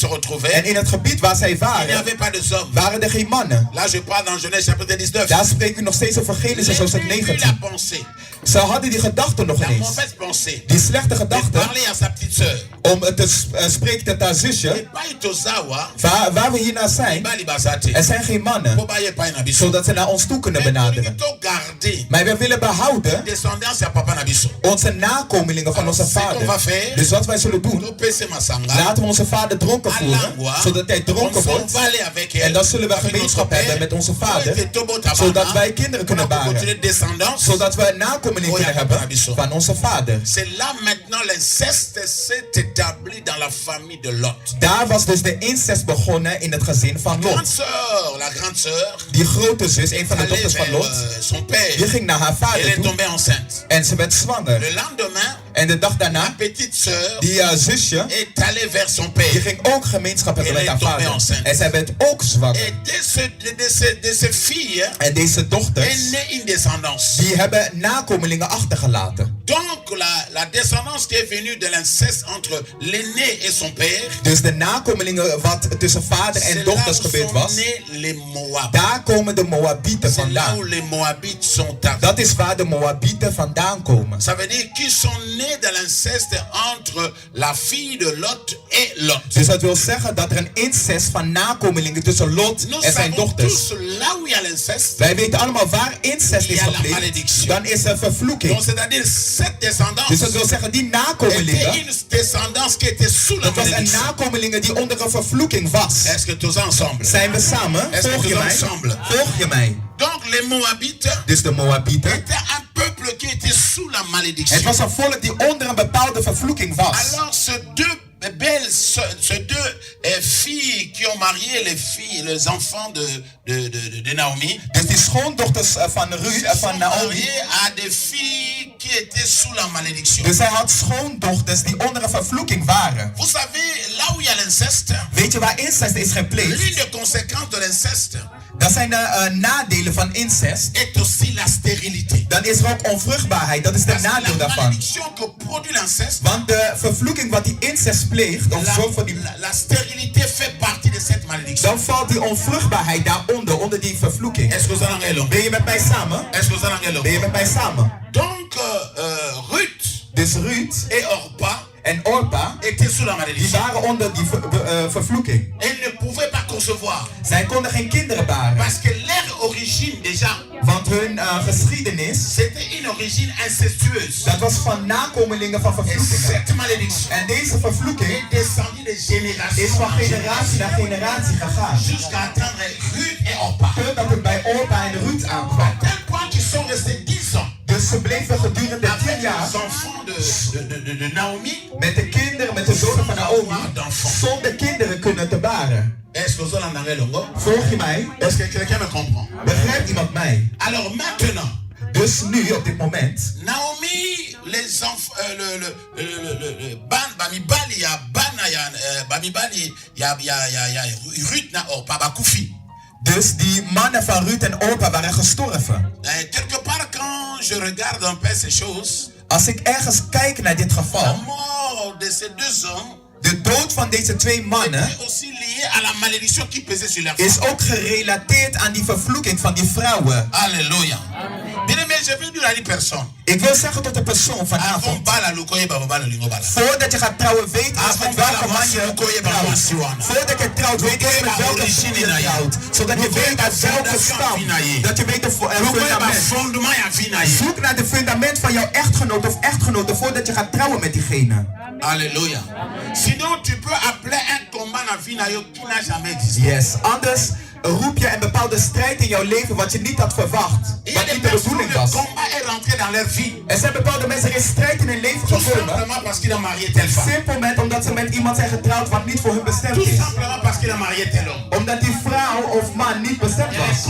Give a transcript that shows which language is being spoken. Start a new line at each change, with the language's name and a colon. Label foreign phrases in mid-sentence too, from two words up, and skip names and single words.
French: En retrouvaient,
Dutch: in het gebied waar zij
French: il n'y
Dutch: waren,
French: avait pas de hommes.
Dutch: waren er geen mannen.
French: Là, je parle dans Genèse chapitre 19.
Dutch: Daar spreken we nog steeds over Genesis hoofdstuk Lui, la 19.
French: pensée,
Dutch: Ze hadden die gedachten nog
French: la
Dutch: eens.
French: mauvaise pensée,
Dutch: Die slechte
French: de
Dutch: gedachten
French: parler à sa petite sœur.
Dutch: om te spreken tot haar zusje.
French: Et pas itozawa,
Dutch: Waar we hiernaar zijn,
Lingala: bali basate.
Dutch: er zijn geen mannen.
Lingala: Pobaye pa na biso.
Dutch: Zodat ze naar ons toe kunnen
French: Mais
Dutch: benaderen.
French: to garder
Dutch: Maar we willen behouden
French: descendance à
Lingala: papa na biso.
Dutch: onze nakomelingen van onze vader. Dus wat wij zullen doen,
Lingala: To pese masanga.
Dutch: laten we onze vader dronken voeren, zodat hij dronken wordt. En dan zullen we gemeenschap hebben met onze vader, zodat wij kinderen kunnen baren. Zodat we nakomelingen kunnen hebben van onze vader.
French: C'est là maintenant l'inceste s'est établi dans la famille de Lot.
Dutch: Daar was dus de incest begonnen in het gezin van
French: Grande
Dutch: Lot.
French: sœur, la grande sœur,
Dutch: Die grote zus, een van de
French: allait
Dutch: dochters van
French: vers
Dutch: Lot,
French: son père.
Dutch: die ging naar haar
French: Elle
Dutch: vader
French: est
Dutch: toe
French: tombée enceinte.
Dutch: en ze werd zwanger.
French: Le lendemain,
Dutch: En de dag
French: la
Dutch: daarna,
French: petite sœur
Dutch: die zusje,
French: est allée vers son
Dutch: die
French: père.
Dutch: ging ook gemeenschap hebben met haar vader. En zij werd ook zwanger.
French: Et de ces filles
Dutch: En deze
French: est
Dutch: dochters,
French: née une descendance.
Dutch: die hebben nakomelingen achtergelaten.
French: Donc la descendance qui est venue de l'inceste entre l'aîné et son père,
Dutch: Dus de nakomelingen wat tussen vader
French: c'est
Dutch: en
French: là
Dutch: dochters
French: où
Dutch: gebeurd
French: sont
Dutch: was,
French: nés les Moab.
Dutch: daar komen de Moabieten
French: C'est là
Dutch: vandaan.
French: où les Moabites sont arrivés.
Dutch: Dat is waar de Moabieten vandaan komen.
French: Ça veut dire qu'ils sont nés de l'inceste entre la fille de Lot et Lot.
Dutch: Dus dat wil zeggen dat er een incest van nakomelingen tussen Lot
French: Nous
Dutch: en zijn
French: savons
Dutch: dochters.
French: tous là où il y a l'inceste.
Dutch: Wij weten allemaal waar incest is
French: Ja, la
Dutch: gepleegd,
French: malédiction.
Dutch: dan is er vervloeking.
French: Donc c'est-à-dire cette descendance
Dutch: Dus dat wil zeggen, die nakomelingen,
French: était une descendance qui était sous la
Dutch: dat was een
French: malédiction.
Dutch: nakomelingen die onder een vervloeking was.
French: Est-ce que tous ensemble?
Dutch: Zijn we samen?
French: Est-ce que
Dutch: Volg je
French: tous
Dutch: mij?
French: ensemble?
Dutch: Volg je mij?
French: Donc les Moabites
Dutch: Dus de Moabieten,
French: étaient un peuple qui était sous la
Dutch: het
French: malédiction.
Dutch: was een volk die onder een bepaalde vervloeking was.
French: Alors ces deux filles qui ont marié les enfants de Naomi,
Dutch: Dus die schoondochters van Ruth, van
French: sont
Dutch: Naomi.
French: mariées à des filles qui étaient sous la malédiction.
Dutch: Dus hij had schoondochters die onder een vervloeking waren.
French: Vous savez, là où il y a l'inceste,
Dutch: Weet je waar incest is gepleegd?
French: l'une des conséquences de l'inceste
Dutch: Dat zijn de nadelen van incest.
French: est aussi la stérilité.
Dutch: Dan is er ook onvruchtbaarheid. Dat is de
French: Parce que
Dutch: nadeel
French: la
Dutch: daarvan.
French: malédiction que produit l'inceste,
Dutch: Want de vervloeking wat die incest pleegt, of zorgt voor die,
French: la stérilité fait partie de cette malédiction.
Dutch: dan valt die onvruchtbaarheid daaronder, onder die vervloeking.
French: Est-ce que vous en avez
Dutch: Ben je met mij samen?
French: Est-ce que vous en avez
Dutch: Ben je met mij samen?
French: Donc, Ruth
Dutch: Dus Ruth
French: et Orpa
Dutch: en Orpa,
French: étaient sous la
Dutch: die
French: malédiction.
Dutch: waren onder die vervloeking.
French: Elles ne pouvaient pas concevoir.
Dutch: Zij konden geen kinderen baren.
French: Parce que leur origine déjà,
Dutch: Want hun geschiedenis,
French: c'était une origine incestueuse.
Dutch: dat was van nakomelingen van
French: Et
Dutch: vervloekingen.
French: cette malédiction
Dutch: En deze vervloeking
French: est descendue de génération
Dutch: is van
French: en génération
Dutch: generatie naar generatie gegaan.
French: jusqu'à atteindre Ruth et Orpa.
Dutch: Totdat het bij Orpa en Ruth
French: À
Dutch: aankwam.
French: tel point qu'ils sont restés 10 ans
Dutch: Dus ze bleven gedurende 10
French: avec
Dutch: jaar
French: les enfants de Naomi.
Dutch: met de kinderen, met de dochter van Naomi, zonder kinderen kunnen te baren.
French: Est-ce que vous en avez longo?
Dutch: Volg je mij?
French: Est-ce que quelqu'un me comprend?
Dutch: Begrijpt iemand mij?
French: Alors maintenant,
Dutch: Dus nu, op dit moment,
Lingala: Naomi,
French: les enfants,
Lingala: Bamibali, Bamibali, Ruth na Orpa, Bakoufi.
Dutch: dus die mannen van Ruth en Orpa waren gestorven.
French: Quelque part, quand je regarde un peu ces choses,
Dutch: Als ik ergens kijk naar dit
French: la
Dutch: geval,
French: mort de ces deux hommes
Dutch: de dood van deze 2 mannen
French: est aussi liée à la malédiction qui pesait sur la femme.
Dutch: Is ook gerelateerd aan die vervloeking van die vrouwen.
French: Alléluia. Bien-aimé, je veux dire à die personne.
Dutch: Ik wil zeggen tot de persoon vanavond. Voordat je gaat trouwen, weet eerst met welke man je trouwt. Voordat je trouwt, weet eerst met welke man je trouwt. Zodat je weet uit welke stam. Dat je weet de fundament. Zoek naar de fundament van jouw echtgenoot of echtgenote voordat je gaat trouwen met diegene.
French: Alléluia. Sinon, tu peux appeler un combat dans vie qui n'a jamais existé.
Dutch: Yes, anders roep je een bepaalde strijd in jouw leven wat je niet had verwacht. Wat niet de bedoeling was. Er zijn bepaalde mensen die strijd in hun leven gekomen. Simpelweg omdat ze met iemand zijn getrouwd wat niet voor hun bestemd is. Omdat die vrouw of man niet bestemd was.